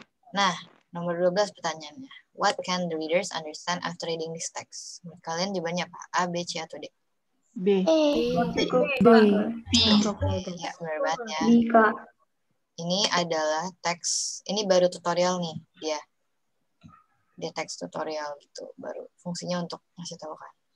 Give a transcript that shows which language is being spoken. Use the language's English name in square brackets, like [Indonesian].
[Indonesian] Nah, nomor 12 pertanyaannya. [English] What can the readers understand after reading this text? [Indonesian] Menurut kalian jawabannya apa? A, B, C, atau D? B. Ya, benar banget ya. Ini adalah teks, ini baru tutorial nih dia. Dia teks tutorial gitu, baru fungsinya untuk ngasih tahu kan.